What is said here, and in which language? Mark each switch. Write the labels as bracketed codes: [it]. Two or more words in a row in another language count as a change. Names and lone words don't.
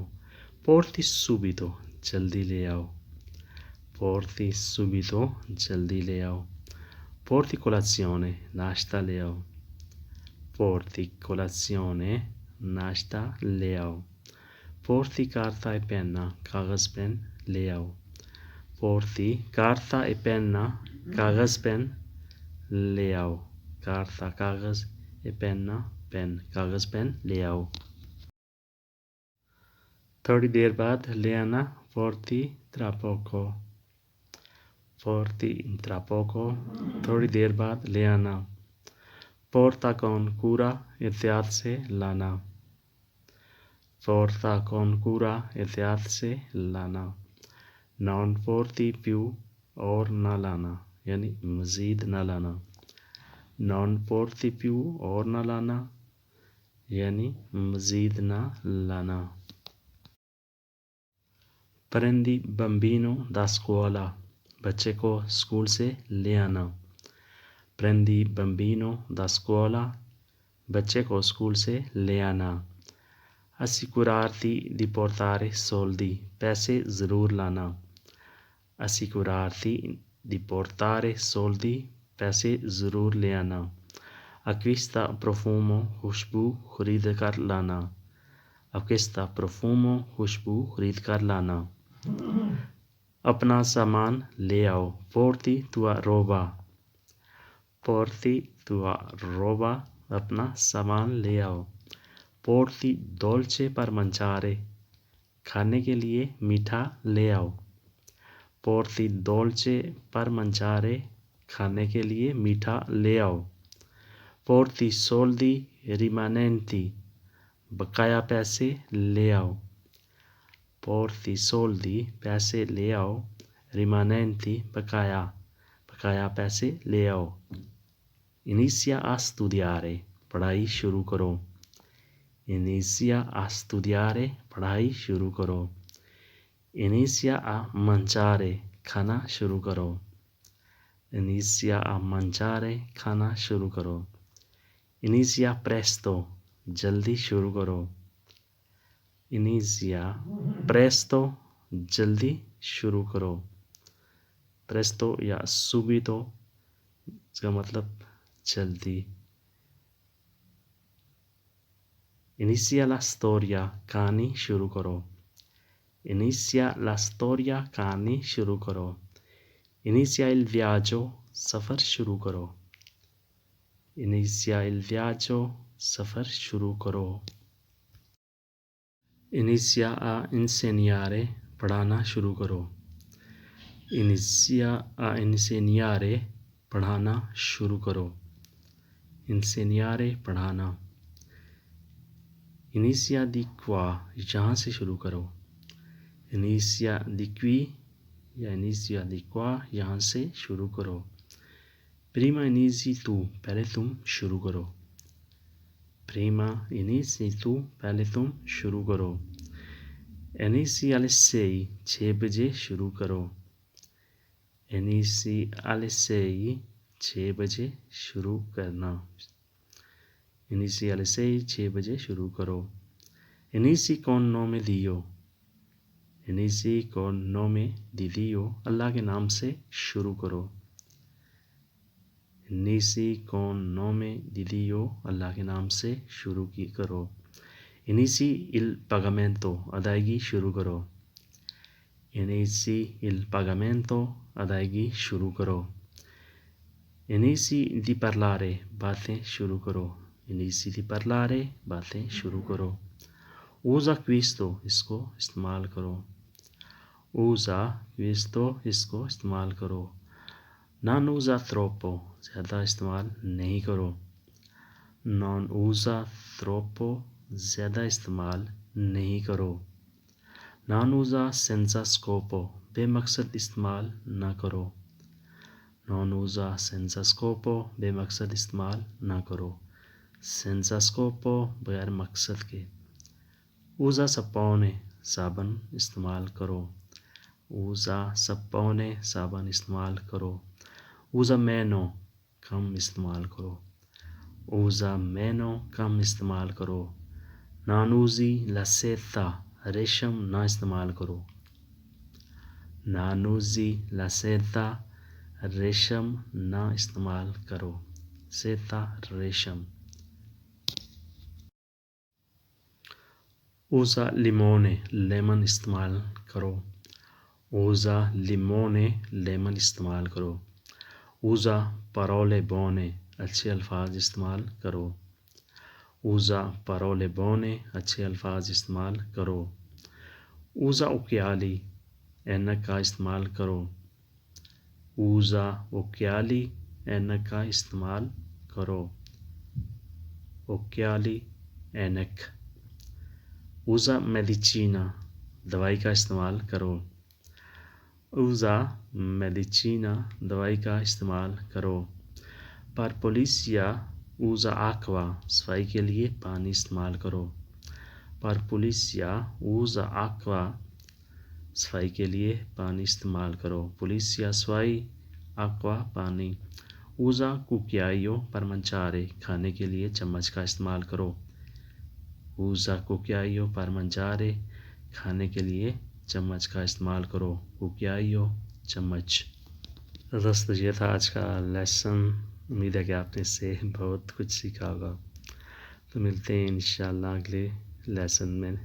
[it] porti subito [hi] जल्दी ले आओ, [it] porti subito [hi] जल्दी ले आओ, [it] porti colazione [hi] नाश्ता ले आओ, [it] porti colazione [hi] नाश्ता ले आओ, [it] porti carta e penna [hi] कागज़ पेन ले आओ, [it] porti carta e penna [hi] कागज़ पेन ले आओ, carta कागज़ [it] e penna [hi] पेन कागज़ पेन ले आओ। थोड़ी देर बाद ले आना, [it] porti tra poco, porti tra poco [hi] थोड़ी देर बाद ले आना, [it] porta con cura [hi] एहतियात से लाना, [it] porta con cura [hi] एहतियात से लाना, [it] non porti più [hi] और ना लाना यानी मज़ीद ना लाना, [it] non porti più [hi] और ना लाना यानी मज़ीद ना लाना। [it] prendi bambino da scuola [hi] बच्चे को स्कूल से ले आना, [it] prendi bambino da scuola [hi] बच्चे को स्कूल से ले आना, [it] assicurarti di portare soldi [hi] पैसे ज़रूर लाना, [it] assicurarti di portare soldi [hi] पैसे ज़रूर ले आना, [it] acquista profumo [hi] खुशबू खरीद कर लाना, [it] acquista profumo [hi] खुशबू खरीद कर लाना, अपना सामान ले आओ, [it] porti tua roba, porti tua roba [hi] अपना सामान ले आओ, [it] porti dolce per mangiare [hi] खाने के लिए मीठा ले आओ, [it] porti dolce per mangiare [hi] खाने के लिए मीठा ले आओ, [it] porti soldi rimanenti [hi] बकाया पैसे ले आओ, [it] porti soldi [hi] पैसे ले आओ, rimanenti बकाया बकाया पैसे ले आओ, [it] inizia a studiare [hi] पढ़ाई शुरू करो, [it] inizia a studiare [hi] पढ़ाई शुरू करो, [it] inizia a mangiare [hi] खाना शुरू करो, [it] inizia a mangiare [hi] खाना शुरू करो, [it] inizia presto [hi] जल्दी शुरू करो, [it] inizia presto [hi] जल्दी शुरू करो, presto या subito इसका मतलब जल्दी, [it] inizia la storia [hi] कहानी शुरू करो, [it] inizia la storia [hi] कहानी शुरू करो, [it] inizia il viaggio [hi] सफ़र शुरू करो, [it] inizia il viaggio [hi] सफ़र शुरू करो, [it] inizia a insegnare [hi] पढ़ाना शुरू करो, [it] inizia a insegnare [hi] पढ़ाना शुरू करो, insegnare पढ़ाना, [it] inizia di qua [hi] यहाँ से शुरू करो, [it] inizia di qui या inizia di qua [hi] यहाँ से शुरू करो, [it] prima inizi tu [hi] पहले तुम शुरू करो, [it] prima inizi tu [hi] पहले तुम शुरू करो, [it] inizi alle [hi] 6 बजे शुरू करो, [it] inizi alle [hi] 6 बजे शुरू करना, [it] inizi alle [hi] 6 बजे शुरू करो, [it] inizi con nome Dio, inizi con nome di Dio [hi] अल्लाह के नाम से शुरू करो, [it] inizi con nome di Dio [hi] अल्लाह के नाम से शुरू करो, [it] inizi il pagamento [hi] अदायगी शुरू करो, [it] inizi il pagamento [hi] अदायगी शुरू करो, [it] inizi di parlare [hi] बातें शुरू करो, [it] inizi di parlare [hi] बातें शुरू करो, [it] usa questo [hi] इसको इस्तेमाल करो, [it] usa questo [hi] इसको इस्तेमाल करो, [it] non usa troppo [hi] ज़्यादा इस्तेमाल नहीं करो, [it] non usa troppo [hi] ज़्यादा इस्तेमाल नहीं करो, [it] non usa senza scopo [hi] बेमकसद इस्तेमाल ना करो, [it] non usa senza scopo [hi] बेमकसद इस्तेमाल ना करो, [it] senza scopo [hi] बगैर मकसद के, [it] usa sapone [hi] साबुन इस्तेमाल करो, [it] usa sapone [hi] साबुन इस्तेमाल करो। [it] usa meno [hi] कम इस्तेमाल करो। [it] usa meno [hi] कम इस्तेमाल करो। [it] non usi la seta [hi] रेशम ना इस्तेमाल करो। [it] non usi la seta [hi] रेशम ना इस्तेमाल करो। सेता रेशम। [it] usa limone [hi] लेमन इस्तेमाल करो। [it] usa limone [hi] लेमन इस्तेमाल करो। [it] usa parole buone [hi] अच्छे अल्फाज इस्तेमाल करो। [it] usa parole buone [hi] अच्छे अल्फाज इस्तेमाल करो। [it] usa occhiali [hi] ऐनक का इस्तेमाल करो। [it] usa occhiali [hi] ऐनक का इस्तेमाल करो। occhiali ऐनक। [it] usa medicina [hi] दवाई का इस्तेमाल करो। [it] usa medicina [hi] दवाई का इस्तेमाल करो। [it] per pulizia usa acqua [hi] सफाई के लिए पानी इस्तेमाल करो। [it] per pulizia usa acqua [hi] सफाई के लिए पानी इस्तेमाल करो। पुलिसिया सफाई aqua पानी। [it] usa cucchiaio per mangiare [hi] खाने के लिए चम्मच का इस्तेमाल करो। [it] usa cucchiaio per mangiare [hi] खाने के लिए चम्मच का इस्तेमाल करो। cucchiaio चम्मच। दोस्तों ये था आज का लेसन। उम्मीद है कि आपने इससे बहुत कुछ सीखा होगा। तो मिलते हैं इंशाल्लाह अगले लेसन में।